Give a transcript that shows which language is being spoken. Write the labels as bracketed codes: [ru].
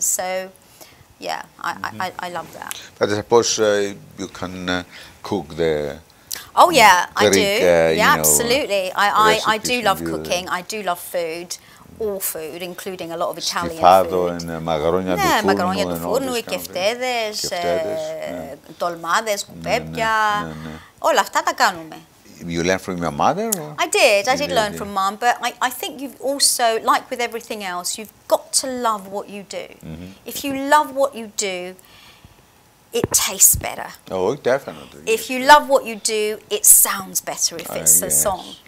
[en] So yeah, I love that. But I suppose you can cook the Oh yeah, I Greek, do. Yeah, absolutely. I do love cooking. I do love food, all food, including a lot of Italian food. [el] Μαγαρόνια του Ναι, φούρνου. μαγαρόνια του φούρνου, οι κεφτέδες, ντολμάδες, κουπέπια. Όλα αυτά τα κάνουμε. [en] You learned from your mother? Or? I did learn from mum, but I think you've also, like with everything else, you've got to love what you do. If you love what you do, it tastes better. Oh, definitely. If you love what you do, it sounds better if it's a song.